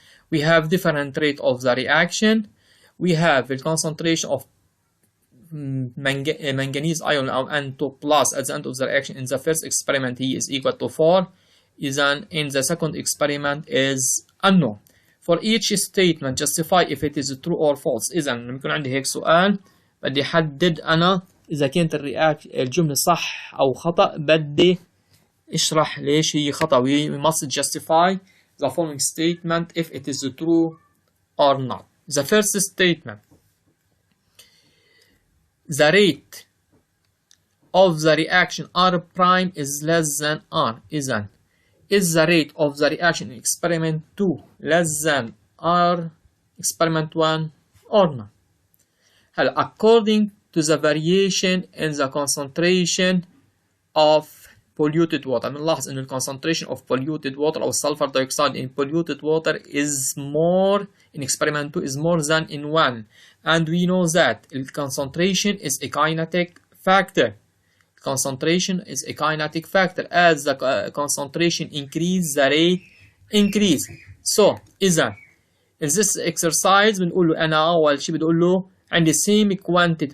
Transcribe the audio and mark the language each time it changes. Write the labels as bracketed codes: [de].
[en] We have different rate of the reaction. We have the concentration of manganese ion or N2 plus at the end of the reaction. In the first experiment he is equal to 4. Then in the second experiment is unknown. For each statement justify if it is true or false. [ar] إذا لما يكون عندي هيك سؤال بدي أحدد أنا إذا كانت الجملة صح أو خطأ، بدي اشرح ليش هي خطأ. [en] We must justify the following statement if it is true or not. The first statement: the rate of the reaction R prime is less than R. إذا is the rate of the reaction in experiment 2 less than R experiment 1 or not. According to the variation in the concentration of polluted water. [ar] بنلاحظ إن [en] concentration of polluted water or sulfur dioxide in polluted water is more in experiment 2 is more than in 1, and we know that the concentration is a kinetic factor. Concentration is a kinetic factor. As the concentration increase, the rate increase. [ar] So إذا [en] in this exercise [ar] بنقول له أنا أول شيء بقول له عندي [en] same quantity.